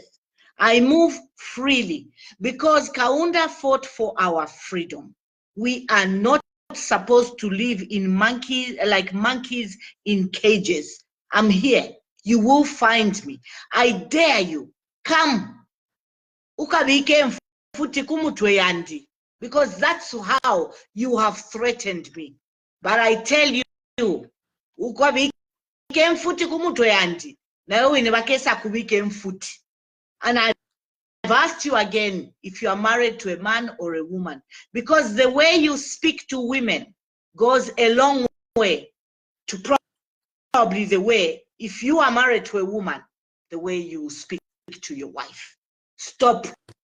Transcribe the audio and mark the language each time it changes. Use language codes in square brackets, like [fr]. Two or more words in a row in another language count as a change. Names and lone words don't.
[en] I move freely because Kaunda fought for our freedom. We are not supposed to live in monkeys in cages. I'm here. You will find me. I dare you. Come. [bem] Ukabike mfuti kumutwe yandi. [en] Because that's how you have threatened me. But I tell you, [bem] ukabike mfuti kumutwe yandi. Na wewe inabakesa kubike mfuti. [en] And I've asked you again if you are married to a man or a woman, because the way you speak to women goes a long way to probably the way, if you are married to a woman, the way you speak to your wife.